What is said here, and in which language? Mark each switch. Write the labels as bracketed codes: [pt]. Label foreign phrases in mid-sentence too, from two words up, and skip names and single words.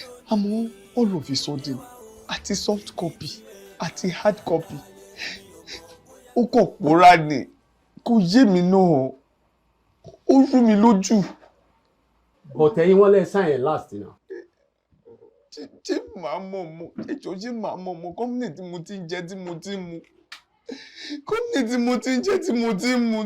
[en] Àmọ́ all of a sudden, àti soft copy, àti hard copy, [yo] ó kàn pòórá ni. Kò yé mi náà. Ó rú mi lójú. But ẹ̀yin wọ́n lẹ sign ẹ̀ last náà. Ṣé, ṣé màá mọ̀ mọ̀? Ẹ jọ̀ọ́, ṣé màá mọ̀ mọ̀? Company tí mo ti ń jẹ, tí mo ti ń mu. Company tí mo ti ń jẹ, tí mo ti ń mu.